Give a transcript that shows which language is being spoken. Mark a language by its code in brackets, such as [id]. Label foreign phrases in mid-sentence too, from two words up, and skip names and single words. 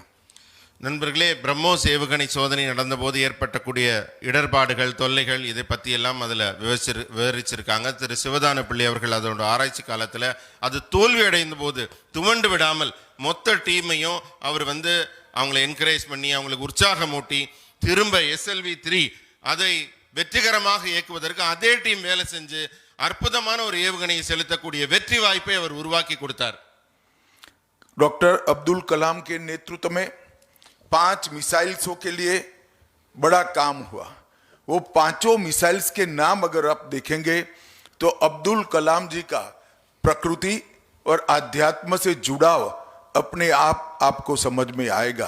[ta] நண்பர்களே, பிரம்மோஸ் ஏவுகணை சோதனை நடந்தபோது ஏற்பட்டக்கூடிய இடர்பாடுகள் தொல்லைகள் இதை பற்றி எல்லாம் அதில் விவரிச்சிருக்காங்க. திரு சிவதான பிள்ளை அவர்கள் அதோட ஆராய்ச்சி காலத்தில் அது தோல்வி அடைந்த போது துவண்டு விடாமல் மொத்த டீமையும் அவர் அவங்களை என்கரேஜ் பண்ணி அவங்களுக்கு உற்சாகமூட்டி திரும்ப SLV 3 அதை வெற்றிகரமாக இயக்குவதற்கு அதே டீம் வேலை செஞ்சு அற்புதமான ஒரு ஏவுகணையை செலுத்தக்கூடிய வெற்றி வாய்ப்பை அவர் உருவாக்கி கொடுத்தார். [hi] डॉक्टर अब्दुल कलाम के नेतृत्व में 5 मिसाइल्सों के लिए बड़ा काम हुआ. वो 5 मिसाइल्स के नाम अगर आप देखेंगे तो अब्दुल कलाम जी का प्रकृति और आध्यात्म से जुड़ाव अपने आप आपको समझ में आएगा.